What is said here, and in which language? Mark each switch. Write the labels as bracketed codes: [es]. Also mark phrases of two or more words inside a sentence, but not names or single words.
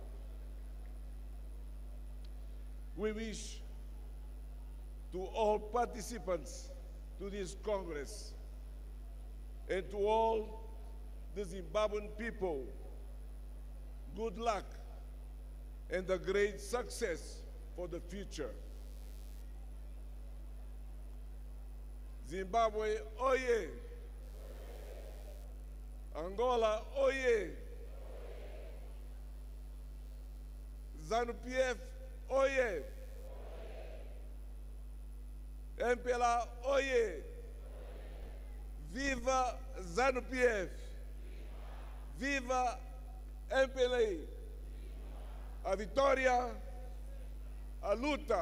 [en] We wish to all participants to this Congress and to all the Zimbabwean people good luck and a great success for the future. Zimbabwe, oye! Angola, oye! Zanu PF, oye! MPLA, oye! Viva Zanu PF! Viva MPLA! [pt] A vitória, a luta.